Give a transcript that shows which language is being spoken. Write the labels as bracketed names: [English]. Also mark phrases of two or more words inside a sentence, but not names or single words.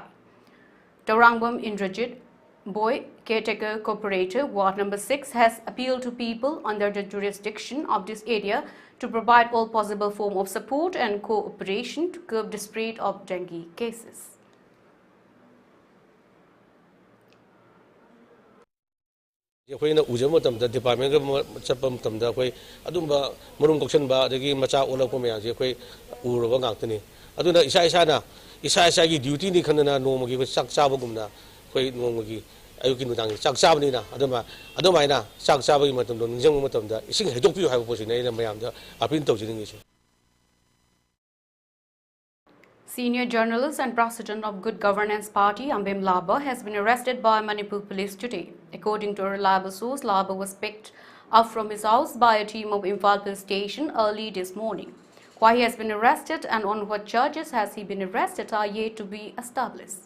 [English] Tarangbam Indrajit Boy, caretaker cooperator, Ward number 6, has appealed to people under the jurisdiction of this area to provide all possible form of support and cooperation to curb the spread of dengue cases. [Manipuri] ꯑꯩꯈꯣꯏꯅ ꯎꯖꯕ ꯃꯇꯝꯗ ꯗꯤꯄꯥꯔꯠꯃꯦꯟꯒ ꯆꯠꯄ ꯃꯇꯝꯗ ꯑꯩꯈꯣꯏ ꯑꯗꯨꯝꯕ ꯃꯔꯨꯝ ꯀꯣꯛꯁꯟꯕ ꯑꯗꯒꯤ ꯃꯆꯥ ꯑꯣꯜꯂꯛꯄ ꯃꯌꯥꯝꯁꯦ ꯑꯩꯈꯣꯏ ꯎꯔꯕ ꯉꯥꯛꯇꯅꯤ ꯑꯗꯨꯅ ꯏꯁꯥꯒꯤ ꯗ꯭ꯌꯨꯇꯤꯅꯤ ꯈꯟꯗꯅ ꯅꯣꯡꯃꯒꯤ ꯑꯩꯈꯣꯏ ꯆꯥꯛ ꯆꯥꯕꯒꯨꯝꯅ ꯑꯩꯈꯣꯏ ꯅꯣꯡꯃꯒꯤ ꯑꯌꯨꯛꯀꯤ ꯅꯨꯡꯗꯥꯡꯒꯤ ꯆꯥꯛ ꯆꯥꯕꯅꯤꯅ ꯑꯗꯨꯃꯥꯏꯅ ꯆꯥꯛ ꯆꯥꯕꯒꯤ ꯃꯇꯝꯗꯣ ꯅꯤꯡꯁꯤꯡꯕ ꯃꯇꯝꯗ ꯏꯁꯤꯡ ꯍꯩꯗꯣꯛꯄꯤꯌꯨ ꯍꯥꯏꯕ ꯄꯣꯠꯁꯤꯅ ꯑꯩꯅ ꯃꯌꯥꯝꯗ ꯑꯄꯤꯜ ꯇꯧꯖꯅꯤꯡꯉꯤꯁꯦ. [English] Senior journalist and president of Good Governance Party, Ambem Laba, has been arrested by Manipur police today. According to a reliable source, Laba was picked up from his house by a team of Imphal police station early this morning. Why he has been arrested and on what charges has he been arrested are yet to be established.